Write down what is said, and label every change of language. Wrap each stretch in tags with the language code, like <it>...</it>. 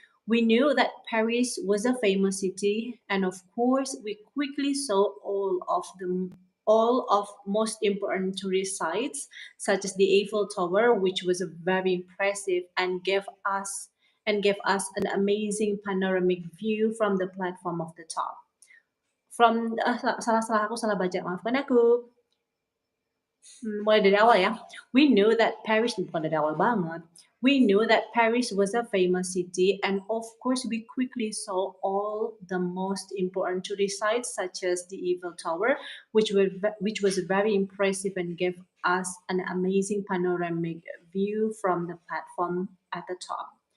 <en>We knew that Paris was a famous city, and of course, we quickly saw all of most important tourist sites, such as the Eiffel Tower, which was very impressive and gave us an amazing panoramic view from the platform of the top.</en> <id>Aku salah baca, maafkan aku. Mulai dari awal ya.</id> <en>We knew that Paris,</en> <id>bukan dari awal banget.</id> <en>We knew that Paris was a famous city, and of course we quickly saw all the most important tourist sites such as the Eiffel Tower, which was very impressive and gave us an amazing panoramic view from the platform at the top.</en>